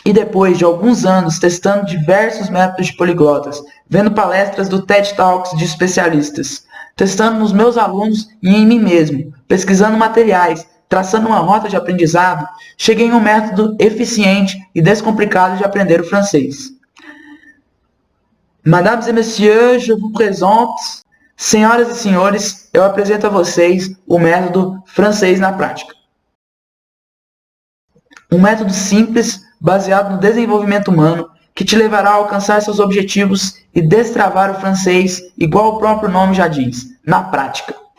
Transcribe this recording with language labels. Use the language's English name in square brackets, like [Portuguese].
[Portuguese] E depois de alguns anos testando diversos métodos de poliglotas, vendo palestras do TED Talks de especialistas, testando nos meus alunos e em mim mesmo, pesquisando materiais, traçando uma rota de aprendizado, cheguei em um método eficiente e descomplicado de aprender o francês. [French] Mesdames et messieurs, je vous présente. [Portuguese] Senhoras e senhores, eu apresento a vocês o método francês na prática. Um método simples, baseado no desenvolvimento humano, que te levará a alcançar seus objetivos e destravar o francês, igual o próprio nome já diz, na prática.